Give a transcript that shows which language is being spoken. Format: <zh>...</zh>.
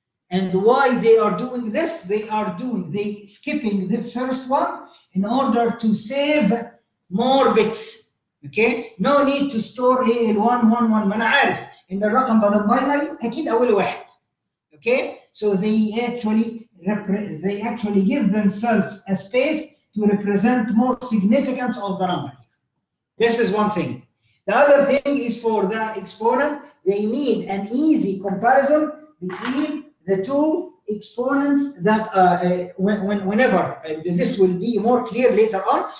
<en>And why they are doing this? They skipping the first one in order to save more bits. Okay? No need to store</en> <ar>ال 111. ما أنا عارف إن الرقم بدل binary أكيد أول واحد.</ar> <en>Okay? So they actually give themselves a space to represent more significance of the number. This is one thing. The other thing is for the exponent, they need an easy comparison between the two exponents that whenever this will be more clear later on.</en>